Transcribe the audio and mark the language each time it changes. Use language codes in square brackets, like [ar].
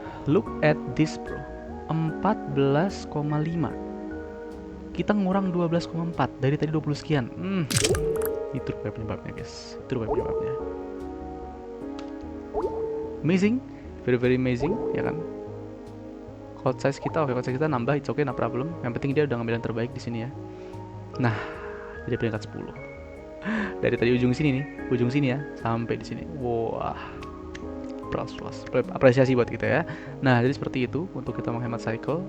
[en] Look at this, bro. 14,5. [id] Kita ngurang 12,4 dari tadi 20 sekian. Itu rupanya penyebabnya, guys. Itu rupanya penyebabnya. [en] Amazing, very very amazing, [id] ya kan? [en] Code size [id] kita, oke, [en] code size [id] kita nambah, [en] it's okay, no problem. [id] Yang penting dia udah ngambil yang terbaik di sini ya. Nah, jadi peringkat 10. Dari tadi ujung sini nih, ujung sini ya, sampai di sini. Wah, apresiasi buat kita ya. Nah, jadi seperti itu untuk kita menghemat cycle.